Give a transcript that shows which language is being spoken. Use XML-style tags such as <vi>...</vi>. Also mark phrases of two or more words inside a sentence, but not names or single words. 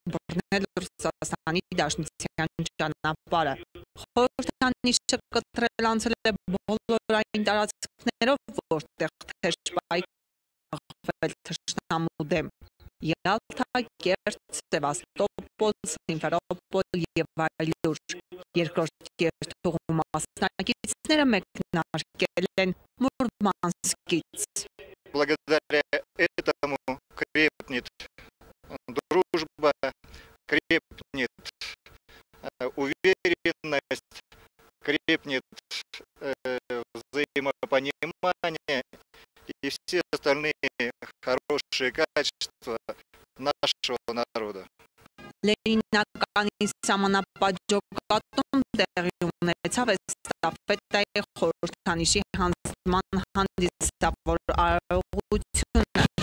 <hy>բռնել Ռուսաստանի Դաշնության ճանապարհը։ Խորհրդանիշը կտրել անցել է բոլոր այն տարածքներով, որտեղ թեժ թշնամու դեմ։ Յալթա, Կերտ, Սևաստոպոլ, Սիմֆերոպոլ և այլուր։ Երկրորդ երթուղու մասնակիցները մեկնարկել են Մուրմանսկից։</hy> <ru>Благодаря этому крепнет дружба, крепнет уверенность, крепнет взаимопонимание и все остальные хорошие качества нашего народа.</ru> <hy>Լենինականի սահմանապատժոկատում տեղի ունեցավ էստաֆետայի խորհրդանիշի հանձնման հանդիսավոր արարողությունը։</hy>